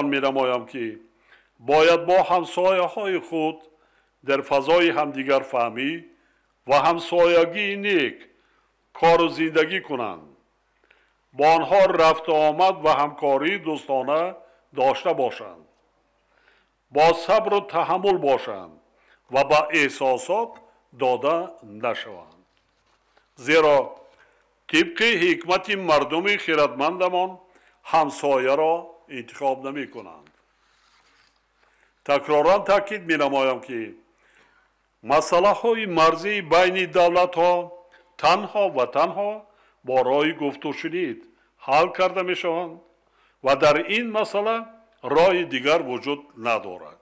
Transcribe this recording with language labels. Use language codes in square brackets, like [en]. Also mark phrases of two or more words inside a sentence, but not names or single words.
[tg] менамоям ки бояд бо ҳамсояҳои худ дар фазои ҳамдигарфаҳмӣ ва ҳамсоягии нек кору зиндагӣ кунанд, бо онҳо рафту омад ва ҳамкории дӯстона дошта бошанд, бо сабру таҳаммул бошанд ва ба эҳсосот дода нашаванд. зеро тибқи ҳикмати мардуми хиратмандамон ҳамсояро انتخاب نمی کنند. تکرارا تاکید می نمایم که مسئله های مرزی بین دولت ها تنها با راه گفت و شنید حل کرده می شوند و در این مسئله راه دیگر وجود ندارد.